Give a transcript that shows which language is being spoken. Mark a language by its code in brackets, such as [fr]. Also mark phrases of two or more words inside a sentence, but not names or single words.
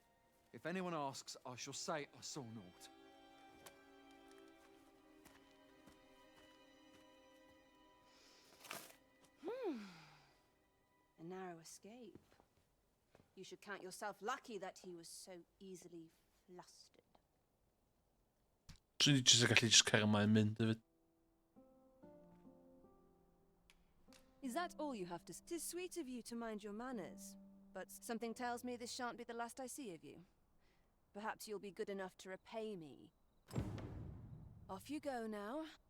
[en] If anyone asks, I shall say I saw naught. A narrow escape. You should count yourself lucky that he was so easily flustered. [cy] Dwi'n just yn gallu just cael ymlaen mynd hefyd. [en] Is that all you have to say? 'Tis sweet of you to mind your manners, but something tells me this shan't be the last I see of you. Perhaps you'll be good enough to repay me. Off you go now.